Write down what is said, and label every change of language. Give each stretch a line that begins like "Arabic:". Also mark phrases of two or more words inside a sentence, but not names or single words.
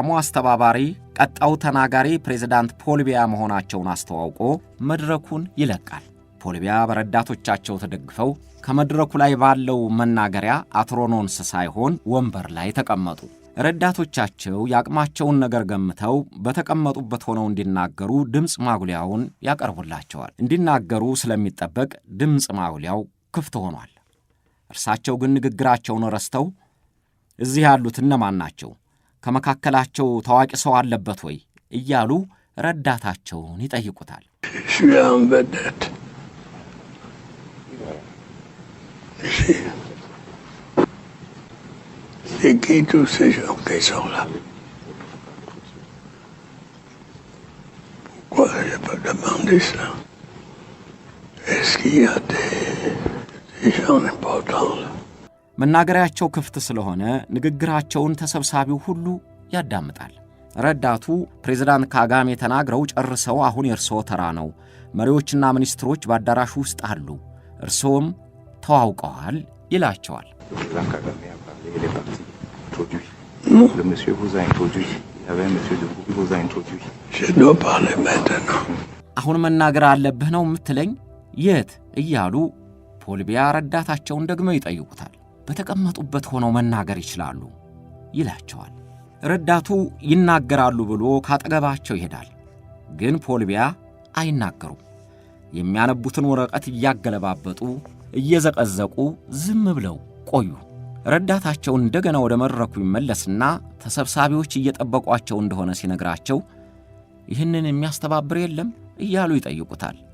Amharic: አስተባባሪ ቀጣው ተናጋሪ ፕሬዝዳንት ፖል ቢያ መሆናቸውን አስተዋውቆ መድረኩን ይለቃል። ፖል ቢያ በረዳቶቻቸው ተደግፈው ከመድረኩ ላይ ባለው መናገሪያ አትሮኖንስ ሳይሆን ወንበር ላይ ተቀመጡ። ረዳቶቻቸው ያቅማቸውን ነገር ገምተው በተቀመጡበት ሆነው እንዲናገሩ ድምፅ ማጉሊያውን ያቀርቡላቸዋል። እንዲናገሩ ስለሚጠበቅ ድምፅ ማጉሊያው ክፍት ሆኗል። እርሳቸው ግን ንግግራቸውን ረስተው እዚህ ያሉት እነማን ናቸው? ከመካከላቸው ታዋቂ ሰው አለበት ወይ? እያሉ ረዳታቸውን ይጠይቁታል።
French: C'est qui tous ces gens qui sont là? Pourquoi je peux demander ça? Est-ce qu'il y a des gens importants là?
Amharic: መናገሪያቸው ክፍት ስለሆነ ንግግራቸውን ተሰብሳቢው ሁሉ ያዳምጣል። ረዳቱ ፕሬዝዳንት ካጋሜ ተናግረው ጨርሰው አሁን የእርስዎ ተራ ነው፣ መሪዎችና ሚኒስትሮች በአዳራሹ ውስጥ አሉ፣ እርስዎም ተዋውቀዋል ይላቸዋል።
French: Le monsieur vous a introduit. Il y avait un monsieur de vous qui vous a introduit. Je dois parler maintenant.
Amharic: አሁን መናገር አለብህ ነው የምትለኝ? የት? እያሉ ፖል ቢያ ረዳታቸውን ደግመው ይጠይቁታል። በተቀመጡበት ሆነው መናገር ይችላሉ ይላቸዋል። ረዳቱ ይናገራሉ ብሎ ካጠገባቸው ይሄዳል። ግን ፖል ቢያ አይናገሩም። የሚያነቡትን ወረቀት እያገለባበጡ እየዘቀዘቁ ዝም ብለው ቆዩ። ረዳታቸው እንደገና ወደ መድረኩ ይመለስና ተሰብሳቢዎች እየጠበቋቸው እንደሆነ ሲነግራቸው ይህንን የሚያስተባብር የለም እያሉ ይጠይቁታል።